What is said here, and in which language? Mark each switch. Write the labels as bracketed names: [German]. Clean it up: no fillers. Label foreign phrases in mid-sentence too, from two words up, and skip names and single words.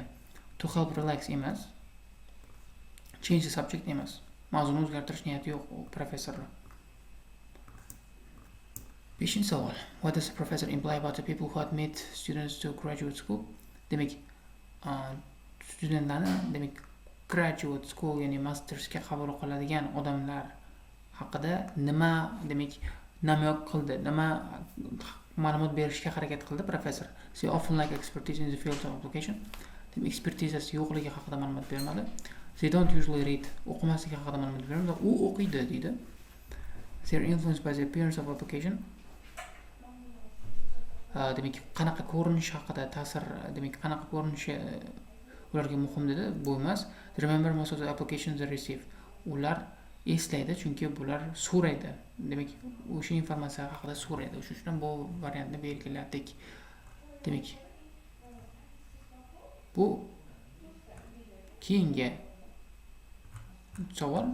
[English] To help relax emas. Change the subject emas. [Uzbek] Mavzuni o'zgartirish niyati yo'q professorlar. 5-savol. [English] What does the professor imply about the people who admit students to graduate school? [Uzbek] Demak, studentlarni demak [English] graduate school, [Uzbek] ya'ni mastersga qabul qiladigan odamlar haqida nima demak namyoq qildi, nima ma'lumot berishga harakat qildi professor. [English] They often lack expertise in the field of application. [Uzbek] Demak, ekspertizasi yo'qligi haqida ma'lumot bermadi. [English] They don't usually read. [Uzbek] O'qimasligi haqida ma'lumot bermadi. U o'qiydi deydi. [English] They are influenced by the appearance of application. [Uzbek] Demak, qanaqa ko'rinish haqida ta'sir, demak, qanaqa ko'rinishi ularga muhim dedi. Bu emas. [English] They remember most of the applications they receive. [Uzbek] Ular eslaydi, chunki bular so'raydi. Demak, o'sha informatsiya haqida so'raydi. Shuning uchun bu variantni belgiladik. Demak, bu keyingi savol.